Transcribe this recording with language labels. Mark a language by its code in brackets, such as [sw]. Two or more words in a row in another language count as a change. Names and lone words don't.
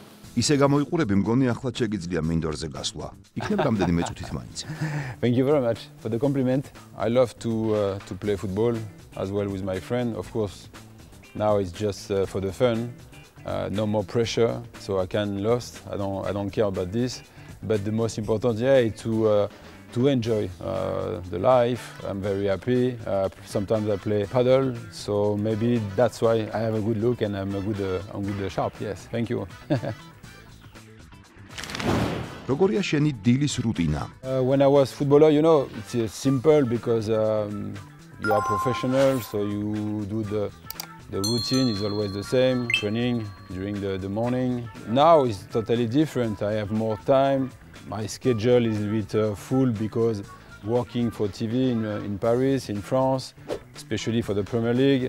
[ka] ისე გამოიყურები, მგონი ახლაც შეგიძლია მინდორზე გასვლა. იქნებ რამდენიმე წუთით მაინც. [en] Thank you very much for the compliment. I love to play football as well with my friend. Of course, now it's just for the fun. No more pressure, so I can lost. I don't care about this. But the most important, is to enjoy the life. I'm very happy. Sometimes I play paddle, so maybe that's why I have a good look and I'm good sharp. Yes, thank you. [ka] როგორია შენი დილის რუტინა? [en] When I was footballer, it's simple because you are professional, so you do the routine is always the same, training during the morning. Now it's totally different. I have more time. My schedule is a bit full because working for TV in Paris, in France, especially for the Premier League.